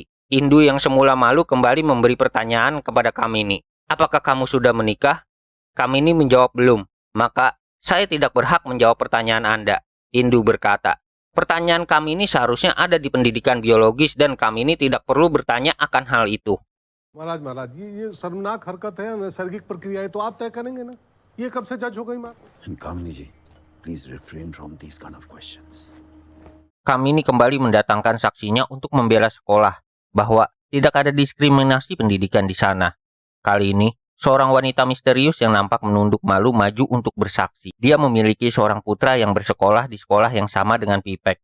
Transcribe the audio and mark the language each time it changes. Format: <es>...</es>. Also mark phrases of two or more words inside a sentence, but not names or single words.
<id>Indu yang semula malu kembali memberi pertanyaan kepada Kamini. Apakah kamu sudah menikah? Kamini menjawab belum. Maka, saya tidak berhak menjawab pertanyaan Anda. Indu berkata. Pertanyaan Kamini seharusnya ada di pendidikan biologis dan Kamini tidak perlu bertanya akan hal itu.</id> <hi>महाराज महाराज ये शर्मनाक हरकत है, नैसर्गिक प्रक्रिया है, तो आप तय करेंगे ना? ये कब से जज हो गई माँ? कामिनी जी,</hi> <en>please refrain from these kind of questions.</en> <id>Kamini kembali mendatangkan saksinya untuk membela sekolah bahwa tidak ada diskriminasi pendidikan di sana. Kali ini, seorang wanita misterius yang nampak menunduk malu maju untuk bersaksi. Dia memiliki seorang putra yang bersekolah di sekolah yang sama dengan Pipek.</id>